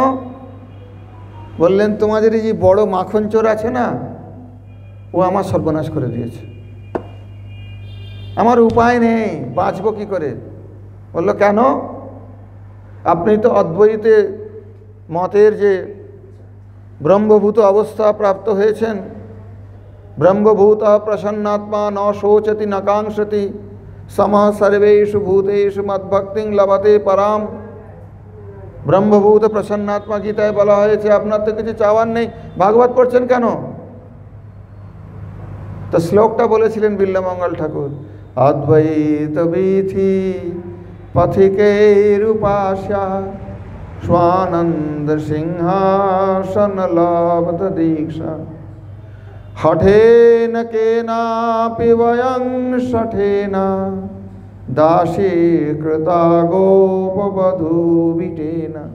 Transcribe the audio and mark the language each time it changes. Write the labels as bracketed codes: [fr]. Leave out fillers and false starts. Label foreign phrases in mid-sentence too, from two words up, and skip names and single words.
[bn] বললেন তোমাদের এই যে বড় মাখন চোর আছে না, ও আমার সর্বনাশ করে দিয়েছে, আমার উপায় নেই, বাঁচবো কি করে? বলল কেন? আপনি তো অদ্বৈতে মতের যে ব্রহ্মভূত অবস্থা প্রাপ্ত হয়েছেন, [sa] ব্রহ্মভূত প্রসন্নাত্মা ন শোচতি ন কাঙ্ক্ষতি সমঃ সর্বেষু ভূতেষু মদ্ভক্তিং লভতে পরাম। ব্রহ্মভূত প্রসন্নাত্মা [bn] গীতায় বলা হয়েছে, আপনার তো কিছু চাওয়ার নেই, ভাগবত পড়ছেন কেন? তো শ্লোকটা বলেছিলেন বিল্লমঙ্গল ঠাকুর, [sa] অদ্বৈত বিধি পথিকেরুপাস্যা স্বানন্দ সিংহাসন লব্ধ দীক্ষা হঠেন কেনাপি বয়ং শঠেন দাসী কৃতা গোপবধূ বিটেন।